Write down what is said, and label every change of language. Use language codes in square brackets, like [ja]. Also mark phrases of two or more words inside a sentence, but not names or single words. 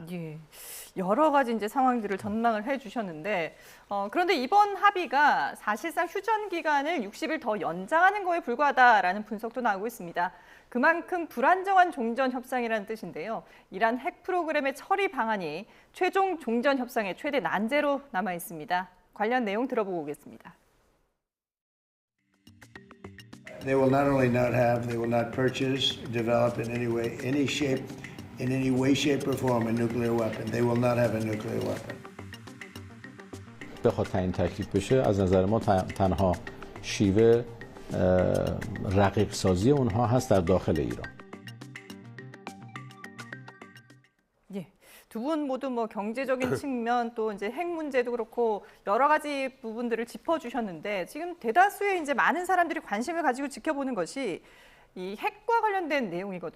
[ko] 예, 여러 가지 이제 상황들을 전망을 해주셨는데 그런데 이번 합의가 사실상 휴전 기간을 60일 더 연장하는 거에 불과하다라는 분석도 나오고 있습니다. 그만큼 불안정한 종전 협상이라는 뜻인데요. 이란 핵 프로그램의 처리 방안이 최종 종전 협상의 최대 난제로 남아 있습니다. 관련 내용 들어보고 오겠습니다. [en] They will not only not have, they will not purchase, develop in any way, any shape, in any way, shape, or form a nuclear weapon. They will not have a nuclear weapon. [fa] بخواد تعیین تکلیف بشه از نظر ما تنها شیوه رقیق سازی اونها هست در داخل ایران. [ko] 예, 두 분 모두 뭐 경제적인 측면 또 이제 핵 문제도 그렇고 여러 가지 부분들을 짚어주셨는데 지금 대다수의 이제 많은 사람들이 관심을 가지고 지켜보는 것이 이 핵과 관련된 내용이거든요.